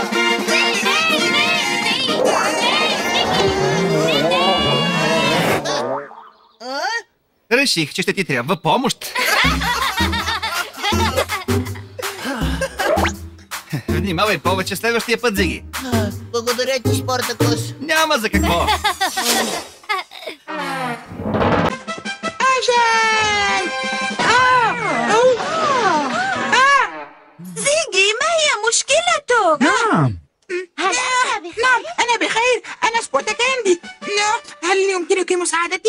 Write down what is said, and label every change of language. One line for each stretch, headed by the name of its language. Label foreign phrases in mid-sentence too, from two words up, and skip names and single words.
Bulgarian: Реших, че ще ти трябва помощ. Внимавай повече следващия път, Зигgy. Благодаря ти, Спартакус. Няма за какво.
Arabic: زيجي ما هي مشكلتك؟ نعم أنا بخير. أنا سبورتاكاندي. هل يمكنك مساعدتي؟